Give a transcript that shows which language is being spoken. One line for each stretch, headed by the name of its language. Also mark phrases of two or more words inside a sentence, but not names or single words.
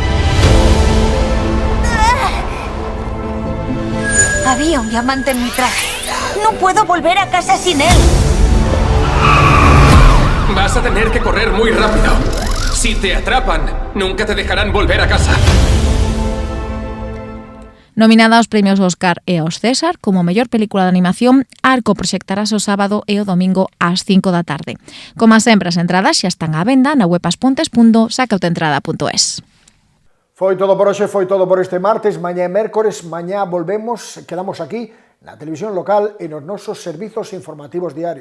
Spanish: Había un diamante en mi traje. No puedo volver a casa sin él. Vas a tener que correr muy rápido. Si te atrapan, nunca te dejarán volver a casa.
Galician: Nominada aos premios Óscar e aos César como mellor película de animación, Arco proxectarase o sábado e o domingo ás 5 da tarde. Como sempre, as entradas xa están á venda na web aspontes.sacautentrada.es. Foi todo por hoxe, foi todo por este martes. Mañá é mércores, mañá volvemos, quedamos aquí na televisión local e nos nosos servizos informativos diarios.